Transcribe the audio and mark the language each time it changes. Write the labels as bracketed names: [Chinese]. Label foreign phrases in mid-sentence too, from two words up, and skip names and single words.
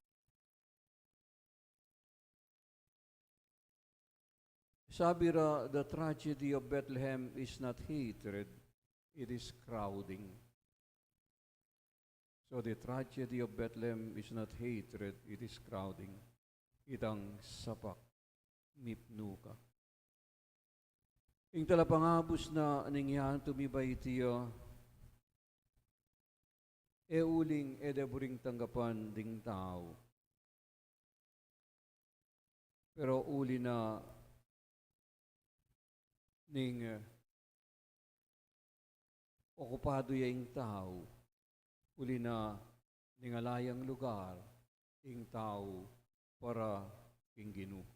[Pampanga] Sabi ra, [English] the tragedy of Bethlehem is not hatred, it is crowding. So the tragedy of Bethlehem is not hatred, it is crowding. [Pampanga] Itang sapak, mipnuka. Ing talapangabos na ningyan tumibay tiyo, uling edeburing tanggapan ding tao. Pero uli na ning okupado yung tao, uli na ning alayang lugar, ing tao para ing Ginu.